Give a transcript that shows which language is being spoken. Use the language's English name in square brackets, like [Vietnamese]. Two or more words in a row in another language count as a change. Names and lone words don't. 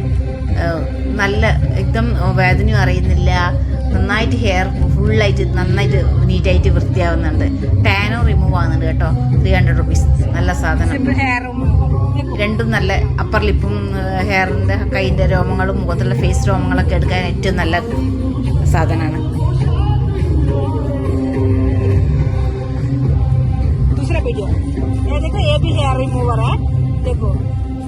[Malayalam] നല്ല എക്ദം വേദനയും അറിയുന്നില്ല, നന്നായിട്ട് ഹെയർ ഫുള്ളായിട്ട് നന്നായിട്ട് നീറ്റായിട്ട് വൃത്തിയാവുന്നുണ്ട്. ടാനും റിമൂവ് ആവുന്നുണ്ട് കേട്ടോ. 300 റുപ്പീസ്. നല്ല സാധനം. രണ്ടും നല്ല അപ്പർ ലിപ്പും ഹെയറിൻ്റെ കൈൻ്റെ രോമങ്ങളും മുഖത്തുള്ള ഫേസ് രോമങ്ങളൊക്കെ എടുക്കാൻ ഏറ്റവും നല്ല സാധനമാണ്. [Hindi] दूसरा वीडियो ये देखो, ये भी [English] hair remover [Hindi] है, देखो